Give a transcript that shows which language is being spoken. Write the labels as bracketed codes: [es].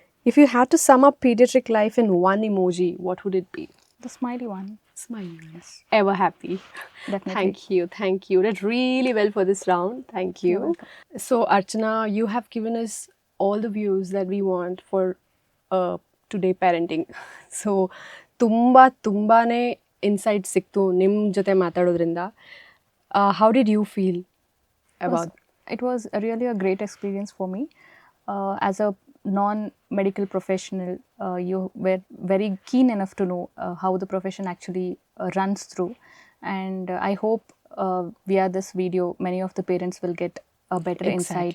[en] If you had to sum up pediatric life in one emoji, what would it be? The smiley one. Smile. Ever happy. Definitely. Thank you. Did really well for this round. Thank you. You're welcome. So Archana, you have given us all the views that we want for today parenting. [kn] So ತುಂಬಾನೇ insight ಸಿಕ್ತು ನಿಮ್ಮ ಜೊತೆ ಮಾತಾಡೋದ್ರಿಂದ. [en] How did you feel about? It was really a great experience for me. As a non-medical professional, you were very keen enough to know how the profession actually runs through. And I hope via this video, many of the parents will get a better insight